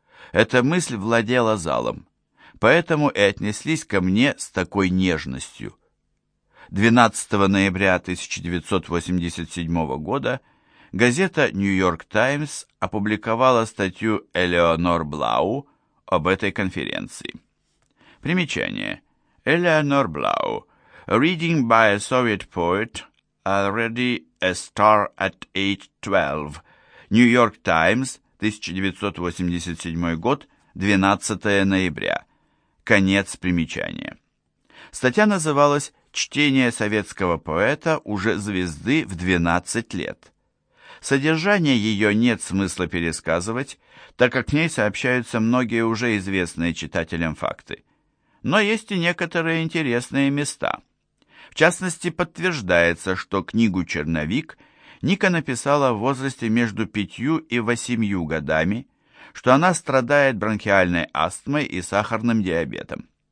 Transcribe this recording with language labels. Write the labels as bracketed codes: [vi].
[ru] Эта мысль владела залом, поэтому и отнеслись ко мне с такой нежностью. 12 ноября 1987 года газета «Нью-Йорк Таймс» опубликовала статью Элеонор Блау об этой конференции. Примечание. Элеонор Блау. [en] Reading by a Soviet poet, already a star at age 12. [ru] New York Times, 1987 год, 12 ноября. Конец примечания. Статья называлась «Чтение советского поэта уже звезды в 12 лет». Содержание ее нет смысла пересказывать, так как в ней сообщаются многие уже известные читателям факты. Но есть и некоторые интересные места. В частности, подтверждается, что книгу «Черновик» Ника написала в возрасте между 5 и 8 годами, что она страдает бронхиальной астмой и сахарным диабетом.